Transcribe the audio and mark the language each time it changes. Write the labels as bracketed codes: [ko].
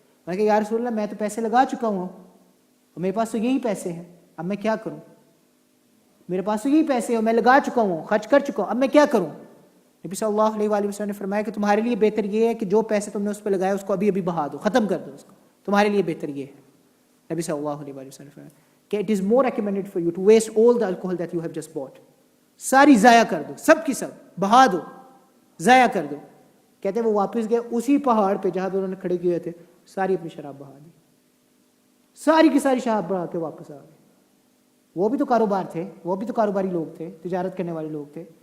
[ur] میں نے کہا یا رسول اللہ میں تو پیسے لگا چکا ہوں، میرے پاس تو یہی پیسے ہیں، اب میں کیا کروں؟ میرے پاس تو یہی پیسے ہیں، میں لگا چکا ہوں، خرچ کر چکا ہوں، اب میں کیا کروں؟ نبی صلی اللہ علیہ وآلہ وسلم نے فرمایا کہ تمہارے لیے بہتر یہ ہے کہ جو پیسے تم نے اس پہ لگائے اس کو ابھی ابھی بہا دو، ختم کر دو اس کو. تمہارے لیے بہتر یہ ہے. نبی صلی اللہ علیہ وآلہ وسلم نے فرمایا کہ [en] it is more recommended for you to waste all the alcohol that you have just bought. [ur] ساری ضائع کر دو، سب کی سب بہا دو، ضائع کر دو. کہتے ہیں وہ واپس گئے اسی پہاڑ پہ جہاں پہ انہوں نے کھڑے کیے تھے، ساری اپنی شراب بہا دی، ساری کی ساری شراب بہا کے واپس آ گئے. وہ بھی تو کاروبار تھے، وہ بھی تو کاروباری لوگ تھے، تجارت کرنے والے لوگ تھے.